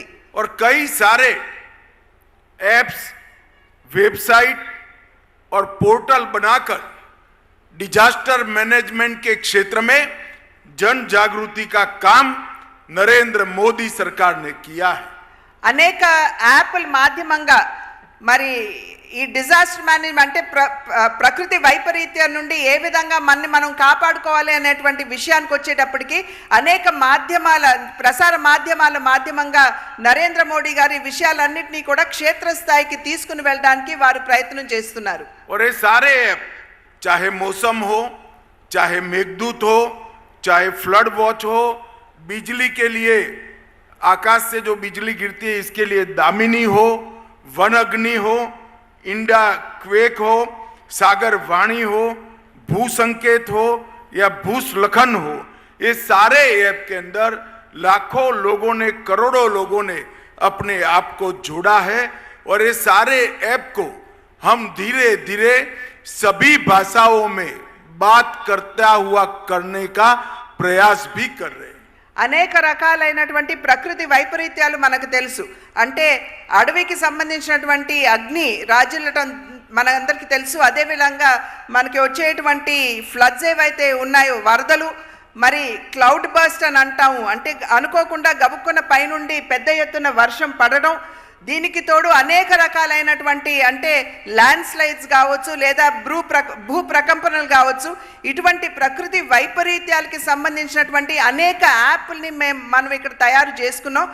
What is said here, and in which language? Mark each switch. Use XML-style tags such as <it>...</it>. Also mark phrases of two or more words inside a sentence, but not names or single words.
<hi>और कई सारे एप्स, वेबसाइट और पोर्टल बनाकर</hi> <en>disaster management</en> <hi>के क्षेत्र में जन जागृति का काम नरेंद्र मोदी सरकार ने किया है.</hi> <te>అనేక యాప్ల మాధ్యమంగా మరి ఈ</te> <en>disaster management</en> <te>అంటే ప్రకృతి వైపరీత్యం నుండి ఏ విధంగా మనం కాపాడుకోవాలి అనేటువంటి విషయానికి వచ్చేటప్పటికి అనేక మాధ్యమాల ప్రసార మాధ్యమంగా నరేంద్ర మోడీ గారు ఈ విషయాలన్నింటినీ కూడా క్షేత్రస్థాయికి తీసుకుని వెళ్ళడానికి వారు ప్రయత్నం చేస్తున్నారు.</te> <hi>और ये सारे ऐप चाहे मौसम हो, चाहे मेघदूत हो, चाहे फ्लड वॉच हो, बिजली के लिए आकाश से जो बिजली गिरती है इसके लिए दामिनी हो, वन अग्नि हो, इंडा क्वेक हो, सागर वाणी हो, भू संकेत हो या भूस्खलन हो, ये सारे ऐप के अंदर लाखों लोगों ने, करोड़ों लोगों ने अपने आप को जोड़ा है. और ये सारे ऐप को हम धीरे धीरे सभी भाषाओं में बात करता हुआ करने का प्रयास भी कर रहे हैं.</hi> <te>అనేక రకాలైనటువంటి ప్రకృతి వైపరీత్యాలు మనకు తెలుసు. అంటే అడవికి సంబంధించినటువంటి అగ్ని రాజులటం మనందరికీ తెలుసు. అదేవిధంగా మనకి వచ్చేటువంటి ఫ్లడ్స్ ఏవైతే ఉన్నాయో వరదలు, మరి</te> <en>cloud burst</en> <te>అని అంటాము, అంటే అనుకోకుండా గబుక్కున్న పైనుండి పెద్ద ఎత్తున వర్షం పడడం, దీనికి తోడు అనేక రకాలైనటువంటి అంటే</te> <en>land slides</en> <te>కావచ్చు లేదా భూ ప్రకంపనలు కావచ్చు, ఇటువంటి ప్రకృతి వైపరీత్యాలకి సంబంధించినటువంటి అనేక యాప్ల్ని మనం ఇక్కడ తయారు చేసుకున్నాం.</te>